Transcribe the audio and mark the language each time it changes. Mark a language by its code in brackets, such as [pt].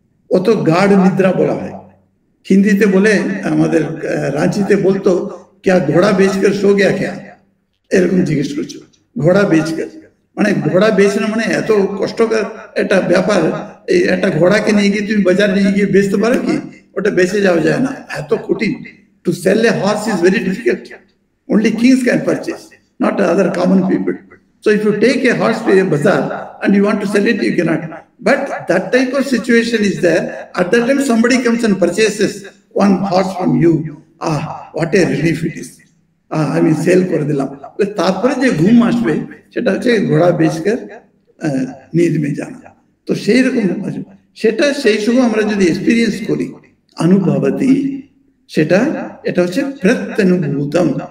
[bn] অত গাঢ় নিদ্রা বলা হয়। হিন্দিতে বলে, আমাদের রাঁচিতে বলতো [hi] ক্যা ঘোড়া বেচকর সো গয়া ক্যা, [bn] এরকম জিজ্ঞেস করছো। ঘোড়া বেচকর মানে ঘোড়া বেচনা মানে এত কষ্টকর একটা ব্যাপার। এই একটা ঘোড়াকে নিয়ে গিয়ে তুমি বাজার নিয়ে গিয়ে বেচতে পারো কি? ওটা বেচে যাওয়া যায় না, এত কঠিন। [en] To sell a horse is very difficult, only kings can purchase, not other common people. So if you take a horse to a bazaar and you want to sell it, you cannot. But that type of situation is there. At that time somebody comes and purchases one horse from you. What a relief it is. [bn] আমি sell করে দিলাম। তারপরে যে ঘুম আসবে সেটা হচ্ছে [hi] ঘোড়া বেচকর নীঁদ মে জানা। [bn] তো সেই রকম সেটা সেই সময় আমরা যদি এক্সপিরিয়েন্স করি অনুভবতি, সেটা এটা হচ্ছে প্রত্যনুভূতম।